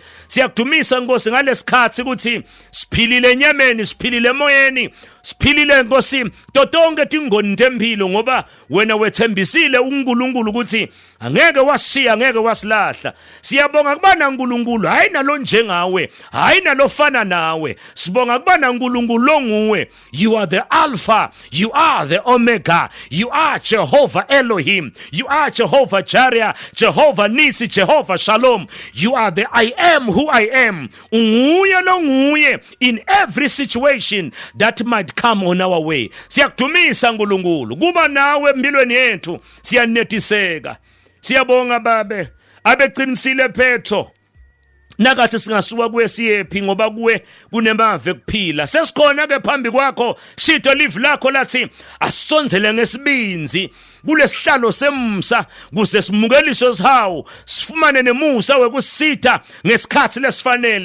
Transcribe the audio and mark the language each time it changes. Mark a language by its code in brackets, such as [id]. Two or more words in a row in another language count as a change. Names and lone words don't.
[ss] Siyakudumisa Nkosi ngalesikhathi ukuthi siphilile enyameni, siphilile emoyeni, siphilile Nkosi totonke tingoni tempilo, ngoba wena wethembisile uNkulunkulu ukuthi angeke washiya, angeke wasilahla. Siyabonga kubana uNkulunkulu hayi nalo njengawe, hayi nalofana nawe. Sibonga kubana uNkulunkulu lo nguwe. [en] You are the Alpha, you are the Omega, you are Jehovah Elohim, you are Jehovah Jireh, Jehovah Nisi, Jehovah Shalom. You are the I am who I am. [ss] Unguye lo nguye [en] in every situation that might come on our way. [ss] Siyakudumisa uNkulunkulu kuba nawe empilweni yethu, siyanetiseka. Siyabonga babe abeqinisile phetho nakathi singasuka kuwe siyephi, ngoba kuwe kunemave kuphila. Sesikhona ke phambi kwakho shito live lakho lathi asonzele ngesibinzi kulesihlalo semsa kuze simukeliso sihawu, sifumane nemusa wekusitha ngesikhathi lesifanele.